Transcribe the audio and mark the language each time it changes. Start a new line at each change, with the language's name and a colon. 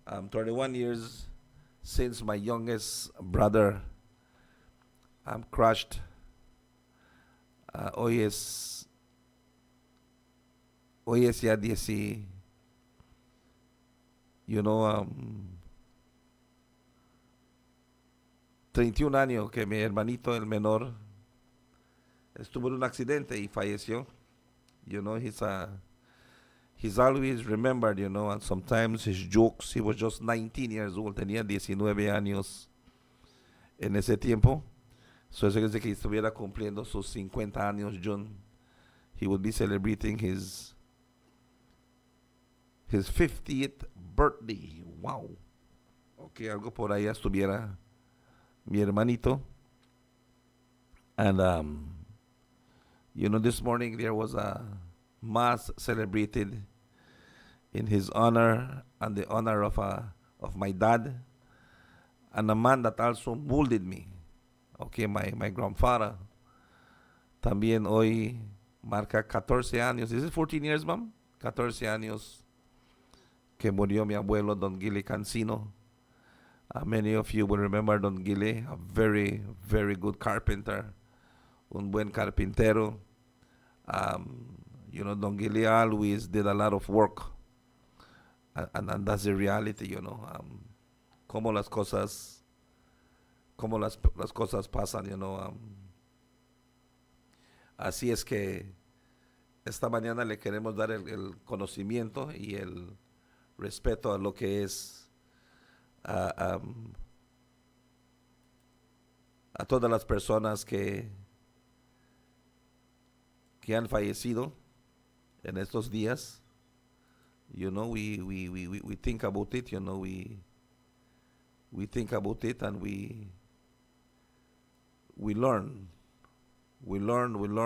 English: 31 years since my youngest brother crashed.
Spanish: Hoy es ya 10,
English: you know,
Spanish: 31 años que mi hermanito, el menor, estuvo en un accidente y falleció.
English: You know, he's always remembered, you know, and sometimes his jokes. He was just 19 years old,
Spanish: tenía 19 años en ese tiempo. So eso es de que estuviera cumpliendo sus 50 años, June.
English: He would be celebrating his 50th birthday. Wow.
Spanish: Okay, algo por ahí estuviera mi hermanito.
English: And you know, this morning there was a mass celebrated in his honor and the honor of my dad, and a man that also molded me. Okay, my grandfather.
Spanish: También hoy marca 14 años.
English: Is it 14 years, ma'am?
Spanish: 14 años que murió mi abuelo,
English: Don Gili Cancino. Many of you will remember Don Gili, a very, very good carpenter,
Spanish: un buen carpintero.
English: Don Gili always did a lot of work, and that's the reality,
Spanish: Como las cosas, como las cosas pasan, Así es que esta mañana le queremos dar el conocimiento y el respeto a lo que es a todas las personas que han fallecido en estos días.
English: We think about it, we think about it, and we learn. We learn.